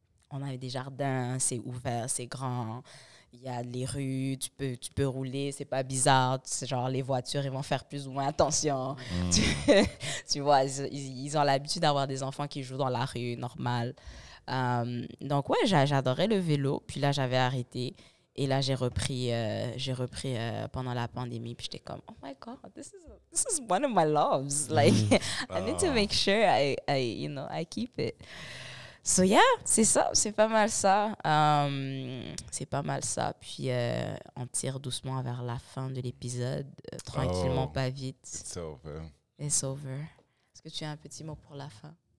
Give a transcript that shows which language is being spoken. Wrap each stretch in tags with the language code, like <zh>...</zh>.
<fr>On avait des jardins, c'est ouvert, c'est grand. Il y a les rues, tu peux rouler, c'est pas bizarre. C'est genre, les voitures, ils vont faire plus ou moins attention. Tu vois, ils ont l'habitude d'avoir des enfants qui jouent dans la rue, normal. Donc, ouais, j'adorais le vélo. Puis là, j'avais arrêté. Et là, j'ai repris pendant la pandémie. Puis j'étais comme,</fr> <en>oh my God, this is one of my loves. Like, I need to make sure I keep it. So, yeah,</en> <fr>c'est ça. C'est pas mal ça. C'est pas mal ça. Puis, on tire doucement vers la fin de l'épisode. Tranquillement, pas vite.</fr> <en>It's over. It's over.</en> <fr>Est-ce que tu as un petit mot pour la fin?</fr>